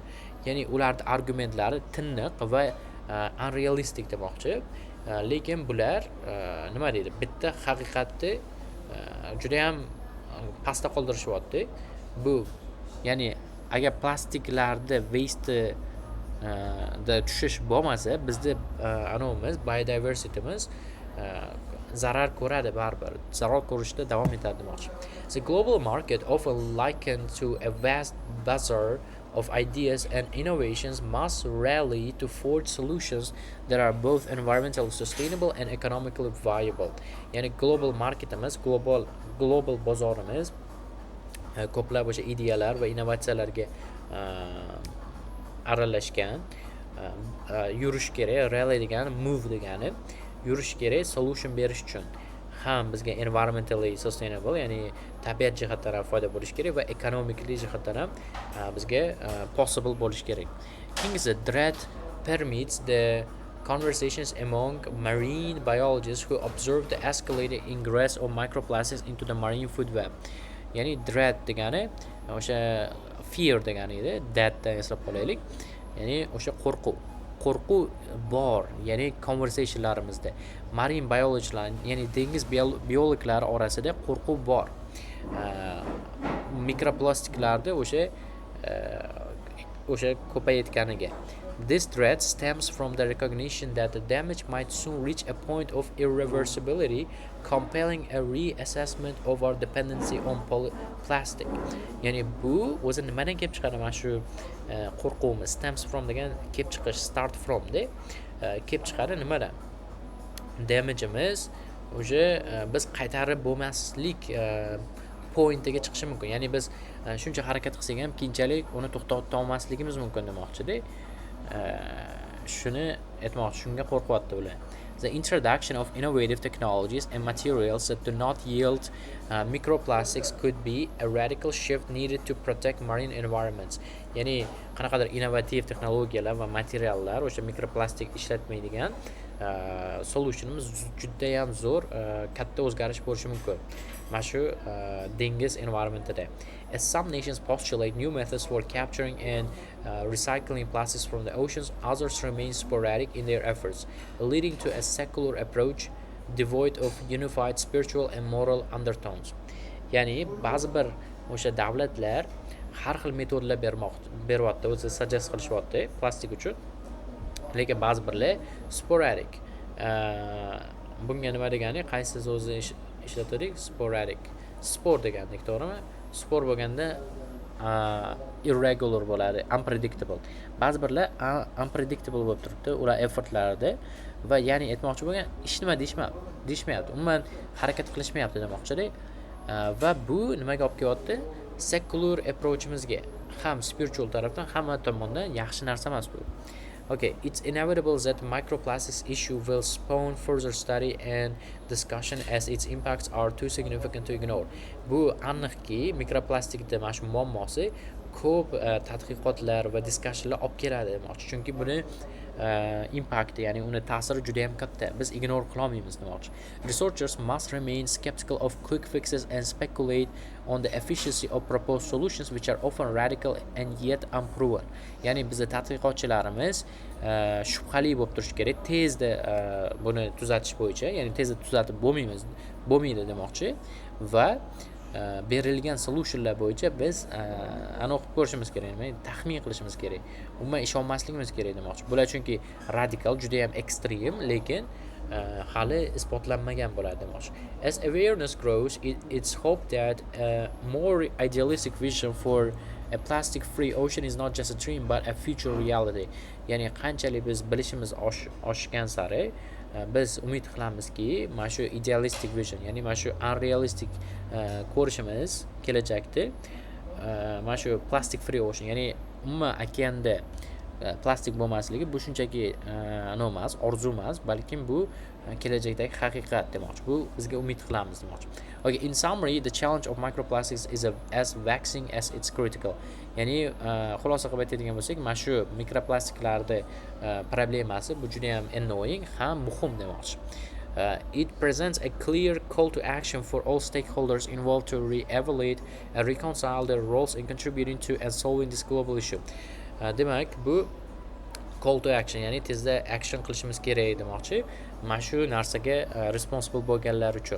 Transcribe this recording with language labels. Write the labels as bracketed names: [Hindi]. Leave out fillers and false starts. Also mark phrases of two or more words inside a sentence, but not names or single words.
[Uzbek] Ya'ni ularning argumentlari tiniq va unrealistic demoqchi. Lekin bular nima deydi? Bitta haqiqatni juda ham pastda qoldirishyapti. Bu ya'ni agar plastiklarni waste da tushish bo'lmasa bizni anovimiz biodiversitymiz zarar ko'radi, baribir zarar ko'rishda davom etadi demoqchi. [English] The global market, often likened to a vast bazaar of ideas and innovations, must rally to forge solutions that are both environmentally sustainable and economically viable. [Uzbek] Ya'ni global marketimiz, global bozorimiz ko'plab o'sha ideyalar va innovatsiyalarga aralashgan, yurish kerak. Rally degani move degani, yurish kerak solution berish uchun. Ham bizga [English] environmentally sustainable, [Uzbek] ya'ni tabiat jihatdan ham foyda bo'lishi kerak va economically jihatdan ham bizga possible bo'lishi kerak. [English] King's threat permeates the conversations among marine biologists who observe the escalating ingress of microplastics into the marine food web. [Uzbek] Ya'ni dread degani o'sha fear degani edi, thatdan eslab qolaylik. Ya'ni o'sha qo'rquv bor, ya'ni conversationlarimizda marine biologlar, ya'ni dengiz biologlari orasida qo'rquv bor. Mikroplastiklarda o'sha ko'payayotganiga. [English] This threat stems from the recognition that the damage might soon reach a point of irreversibility, compelling a reassessment of our dependency on plastic. [Uzbek] Ya'ni bu o'zi nimadan kelib chiqadi? Mana shu qo'rquvimiz [English] stems from [Uzbek] degan kelib chiqish, [English] start from [Uzbek] de kelib chiqadi nimadan? Damageimiz o'sha biz qaytarib bo'lmaslik pointiga chiqishi mumkin. Ya'ni biz shuncha harakat qilsak ham keyinchalik uni to'xtata olmasligimiz mumkin demoqchi-da. Shuni aytmoqchi, shunga qo'rqyapti ular. [English] The introduction of innovative technologies and materials that do not yield microplastics could be a radical shift needed to protect marine environments. [Uzbek] Ya'ni qanaqadir innovativ texnologiyalar va materiallar o'sha mikroplastik ishlatmaydigan solutionimiz juda ham zo'r, katta o'zgarish bo'lishi mumkin. Mana shu dengiz environmentida. [English] As some nations postulate new methods for capturing and recycling plastics from the oceans, others remain sporadic in their efforts, leading to a secular approach devoid of unified spiritual and moral undertones. [Uzbek] Ya'ni ba'zi bir o'sha davlatlar har xil metodlar beryapti, o'zi suggest qilishyapti plastik uchun. Lekin ba'zi birlar sporadic. Bunga nima degani? Qaysi so'zni ishlatadik? Sporadic. Sport degandik, to'g'rimi? Sport bo'lganda irregular bo'ladi, unpredictable. Ba'zi birlar unpredictable bo'lib turibdi ular effortlarida va ya'ni aytmoqchi bo'lgan hech nima deyishmayapti. Umuman harakat qilishmayapti demoqchi-da. Va bu nimaga olib kelyapti? [English] Secular approachimizga, [Uzbek] ham spiritual tarafdan, hamma tomondan yaxshi narsa emas bu. [English] Okay, it's inevitable that microplastics issue will spawn further study and discussion as its impacts are too significant to ignore. [Uzbek] Bu aniqki mikroplastikda mana shu muammosi ko'p tadqiqotlar va diskussionlar olib keladi demoqchi. Chunki buni impakti, ya'ni uni ta'siri juda ham katta. Biz ignore qila olmaymiz demoqchi. [English] Researchers must remain skeptical of quick fixes and speculate on the efficiency of proposed solutions which are often radical and yet unproven. [Uzbek] Ya'ni bizning tadqiqotchilarimiz shubhali bo'lib turishi kerak. Tezda buni tuzatish bo'yicha, ya'ni tezda tuzatib bo'lmaydi demoqchi va berilgan solutionlar bo'yicha biz o'qib ko'rishimiz kerak, taxmin qilishimiz kerak. Umuman ishonmasligimiz kerak demoqchi. Bular chunki radikal, juda ham ekstrem, lekin hali isbotlanmagan bo'ladi demoqchi. [English] As awareness grows, it's hoped that a more idealistic vision for a plastic-free ocean is not just a dream but a future reality. [Uzbek] Ya'ni qanchalik biz bilishimiz oshgan sari biz umid qilamizki, mana shu [English] idealistic vision, [Uzbek] ya'ni mana shu unrealistic ko'rishimiz kelajakda mana shu [English] plastic free ocean, [Uzbek] ya'ni umuman okeanda plastik bo'lmasligi bu shunchaki nima emas, orzu emas, balkim bu kelajakdagi haqiqat demoqchi. Bu bizga umid qilamiz demoqchi. [English] Okay, in summary, the challenge of microplastics is as vexing as it's critical. [Uzbek] Ya'ni xulosa qilib aytadigan bo'lsak, mana shu mikroplastiklarning problemasi bu juda ham annoying, ham muhim demoqchi. [English] It presents a clear call to action for all stakeholders involved to re-evaluate and reconcile their roles in contributing to and solving this global issue. [Uzbek] Demak, bu [English] call to action, [Uzbek] ya'ni tezda action qilishimiz kerak demoqchi. Mana shu narsaga responsible bo'lganlar uchun.